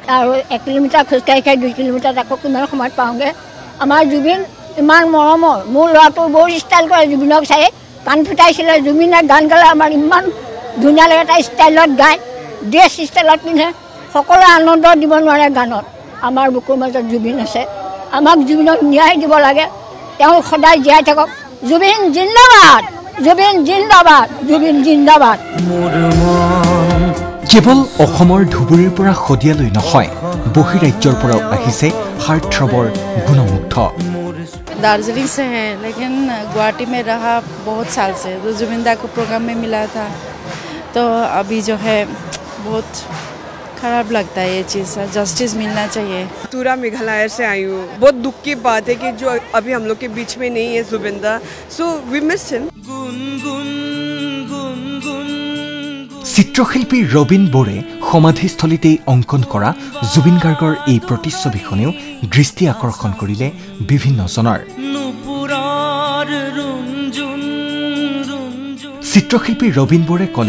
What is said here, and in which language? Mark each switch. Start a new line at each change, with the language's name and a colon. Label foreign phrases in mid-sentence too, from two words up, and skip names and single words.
Assamese: আৰু 1 কিলোমিটাৰ খোজকাঢ়ি 2 কিলোমিটাৰ আকৌ কিমান সময়ত পাওঁগৈ আমাৰ জুবিন ইমান মৰমৰ মোৰ ল'ৰাটো বহুত ষ্টাইল কৰে জুবিনক চাই কাণ ফুটাইছিলে জুবিনে গান গালে আমাৰ ইমান ধুনীয়া লাগে এটা ষ্টাইলত গায় ড্ৰেছ ষ্টাইলত পিন্ধে সকলোৱে আনন্দ দিব নোৱাৰে গানত আমাৰ বুকুৰ মাজত জুবিন আছে আমাক জুবিনক ন্যায় দিব লাগে তেওঁ সদায় জীয়াই থাকক জুবিন জিন্দাবাদ জুবিন জিন্দাবাদ জুবিন জিন্দাবাদ কেৱল অসমৰ ধুবুৰীৰ পৰা শদিয়ালৈ নহয় বহিৰাজ্যৰ পৰাও আহিছে হাৰ্টথ্ৰবৰ গুণমুগ্ধ
Hindi: दार्जिलिंग से है लेकिन गुवाहाटी में रहा बहुत साल से तो जुबिंदा को प्रोग्राम में मिला था तो अभी जो है बहुत खराब लगता है ये चीज़ जस्टिस मिलना चाहिए पूरा मेघालय से आई हूँ बहुत दुख की बात है कि जो अभी हम लोग के बीच में नहीं है जुबिंदा
English: so we miss him
Assamese: চিত্ৰশিল্পী ৰবীন বৰে সমাধিস্থলীতেই অংকন কৰা জুবিন গাৰ্গৰ এই প্ৰতিচ্ছবিখনেও দৃষ্টি আকৰ্ষণ কৰিলে বিভিন্নজনৰ চিত্ৰশিল্পী ৰবীন বৰে ক'লে